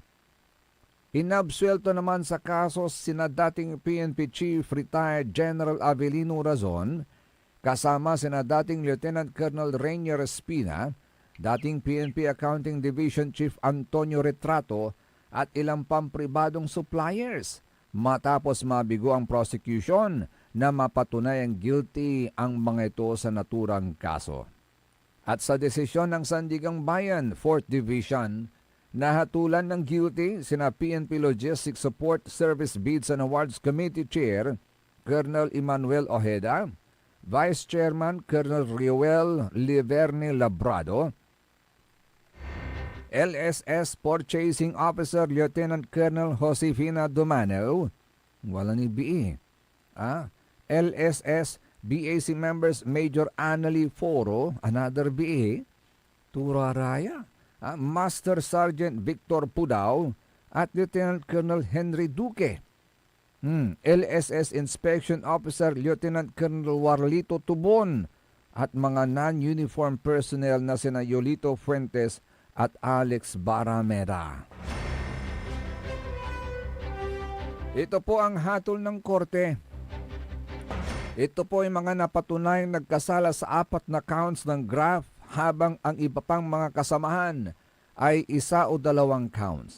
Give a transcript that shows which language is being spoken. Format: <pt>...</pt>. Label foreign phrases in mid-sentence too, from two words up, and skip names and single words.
<tl>Inabsuelto naman sa kaso sina dating PNP Chief Retired General Avelino Razon, kasama sina dating Lieutenant Colonel Rainier Espina, dating PNP Accounting Division Chief Antonio Retrato at ilang pampribadong suppliers matapos mabigo ang prosecution na mapatunayang guilty ang mga ito sa naturang kaso. At sa desisyon ng Sandigang Bayan 4th Division, nahatulan ng guilty sina PNP Logistics Support Service Bids and Awards Committee Chair Colonel Emmanuel Ojeda, Vice Chairman Colonel Riuel Liverne Labrado, LSS Purchasing Officer Lieutenant Colonel Josefina Domano, wala ni BE, LSS BAC members Major Annalie Foro, another BA, Turaraya, Master Sergeant Victor Pudao, at Lieutenant Colonel Henry Duque. LSS Inspection Officer Lieutenant Colonel Warlito Tubon at mga</tl> <en>non-uniform personnel</en> <tl>na sina Yolito Fuentes at Alex Baramera. Ito po ang hatol ng korte. Ito po ay mga napatunayang nagkasala sa 4 na counts ng graft habang ang iba pang mga kasamahan ay 1 o 2 counts.</tl>